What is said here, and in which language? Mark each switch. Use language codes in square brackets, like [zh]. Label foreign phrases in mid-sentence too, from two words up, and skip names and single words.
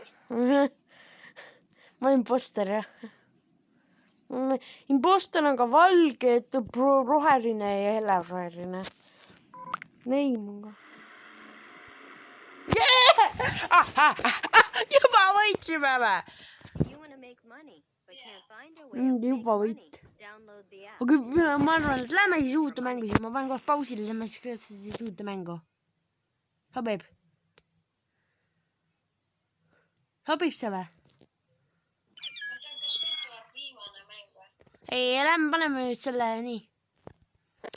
[et] Ma olen imposter, jah. Imposter on ka valge, roheline ja helleroheline. Neim on ka. Juba võitsime või? [en] You want to make money, but can't find a way of make [et] Juba [en] money? [et] võit. [en] Download the app. [et] Aga ma arvan, et lähme siis uute mängu siis. Ma panen koos pausile, lähme siis uute mängu. Sobib? Sobib see või? Ma tean, kas nüüd tuleb viimane mäng või? Ei, lähme paneme nüüd selle nii.